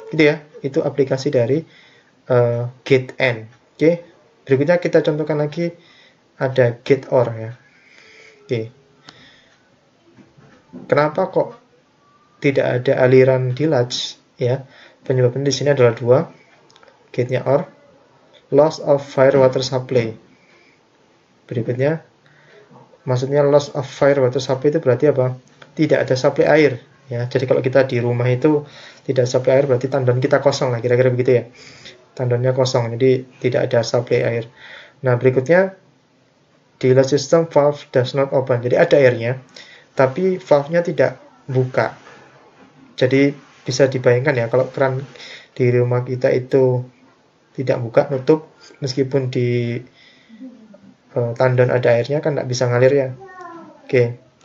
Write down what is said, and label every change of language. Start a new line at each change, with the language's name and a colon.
Indonesian: Gitu ya, itu aplikasi dari gate N. Oke, berikutnya kita contohkan lagi ada gate OR ya. Oke, kenapa kok tidak ada aliran di latch? Ya, penyebabnya di sini adalah dua. Gate-nya OR,
English: loss of fire water supply.
Indonesian: Berikutnya, maksudnya
English: loss of fire water supply
Indonesian: itu berarti apa? Tidak ada supply air. Ya, jadi kalau kita di rumah itu tidak supply air, berarti tandon kita kosong lah, kira-kira begitu ya. Tandonnya kosong, jadi tidak ada supply air. Nah, berikutnya
English: Deluge system valve does not open.
Indonesian: Jadi ada airnya, tapi valve-nya tidak buka. Jadi bisa dibayangkan ya, kalau keran di rumah kita itu tidak buka, nutup, meskipun di tandon ada airnya kan nggak bisa ngalir ya. Oke.